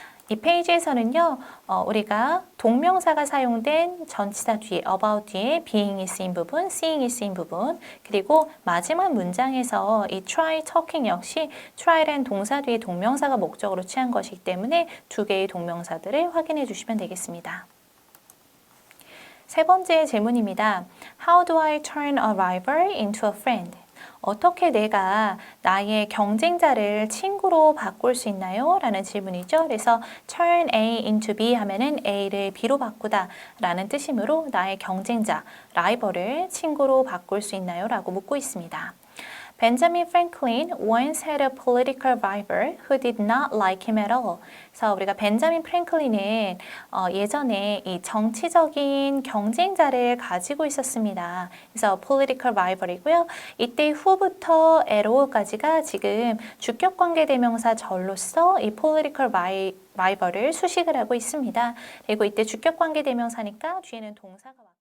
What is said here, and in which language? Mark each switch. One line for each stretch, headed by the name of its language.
Korean: 이 페이지에서는요, 우리가 동명사가 사용된 전치사 뒤에, about 뒤에 being이 쓰인 부분, seeing이 쓰인 부분, 그리고 마지막 문장에서 이 try talking 역시 try라는 동사 뒤에 동명사가 목적으로 취한 것이기 때문에 두 개의 동명사들을 확인해 주시면 되겠습니다. 세 번째 질문입니다.
English: How do I turn a rival into a friend?
Korean: 어떻게 내가 나의 경쟁자를 친구로 바꿀 수 있나요? 라는 질문이죠. 그래서
English: turn A into B
Korean: 하면은 A를 B로 바꾸다 라는 뜻이므로 나의 경쟁자, 라이벌을 친구로 바꿀 수 있나요? 라고 묻고 있습니다.
English: Benjamin Franklin once had a political rival who did not like him at all.
Korean: 그래서 우리가 벤자민 프랭클린은 예전에 이 정치적인 경쟁자를 가지고 있었습니다. 그래서 political rival이고요. 이때 후부터 at all까지가 지금 주격관계 대명사 절로서 이 political rival을 수식을 하고 있습니다. 그리고 이때 주격관계 대명사니까 뒤에는 동사가